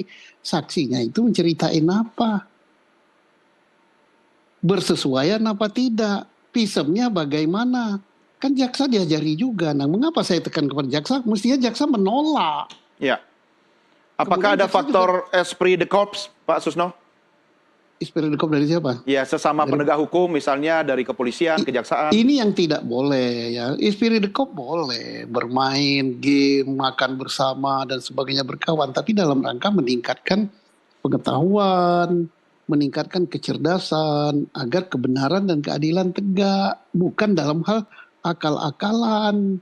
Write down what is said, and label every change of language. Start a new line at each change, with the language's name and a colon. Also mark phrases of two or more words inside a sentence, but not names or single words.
Indonesian: Saksinya itu menceritain apa? Bersesuaian apa tidak? Pismnya bagaimana? Kan jaksa diajari juga. Nah, mengapa saya tekan kepada jaksa? Mestinya jaksa menolak. Ya. Apakah Kemudian ada jaksa faktor
French: esprit de corps,
Indonesian: Pak Susno?
French: Esprit de corps
Indonesian: dari siapa? Ya, sesama Dari- penegak hukum, misalnya dari kepolisian, kejaksaan. Ini yang tidak boleh ya.
French: Esprit de corps
Indonesian: boleh bermain game, makan bersama dan sebagainya berkawan, tapi dalam rangka meningkatkan pengetahuan, meningkatkan kecerdasan agar kebenaran dan keadilan tegak, bukan dalam hal akal-akalan.